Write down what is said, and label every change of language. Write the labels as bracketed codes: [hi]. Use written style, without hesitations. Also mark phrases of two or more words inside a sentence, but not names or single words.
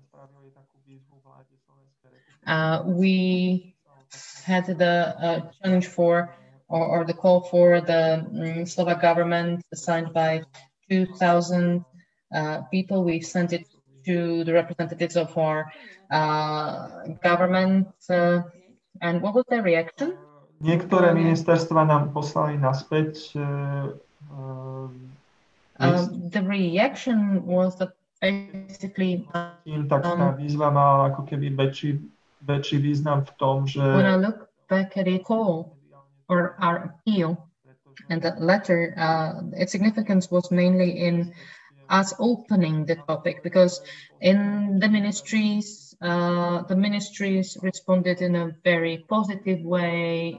[en] We had the challenge for, or the call for the Slovak government, signed by 2,000 people. We sent it to the representatives of our government. And what was their reaction? [sk] Niektoré ministerstva nám poslali naspäť. [en] The reaction was that basically [sk] tak tá výzva mala ako keby väčší význam v tom, že [en] when I look back at it call or our appeal and that letter, its significance was mainly in us opening the topic, because in the ministries responded in a very positive way.